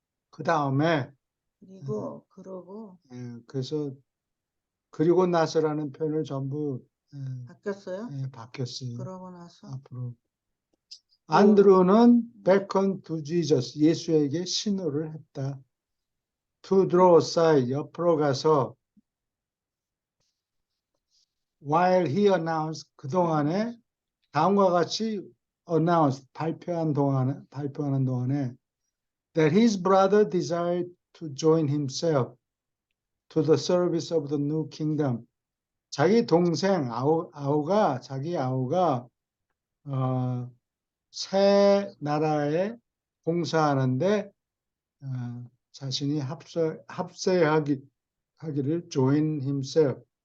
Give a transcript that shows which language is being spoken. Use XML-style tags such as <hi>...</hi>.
<ko>그 다음에 그리고 그러고 그래서 그리고 나서라는 표현을 전부 바뀌었어요. 바뀌었어요. 그러고 나서 앞으로 안드루는</ko> <en>beckoned to Jesus</en> <ko>예수에게 신호를 했다.</ko> <en>To draw aside</en> <ko>옆으로 가서</ko> <en>while he announced</en> <ko>그동안에 다음과 같이</ko> <en>announce</en> <ko>발표하는 동안에</ko> <en>that his brother desired to join himself to the service of the new kingdom.</en> <ko>자기 동생 자기 아우가 새 나라에 봉사하는데 자신이 합세하기를</ko> <en>join himself.</en>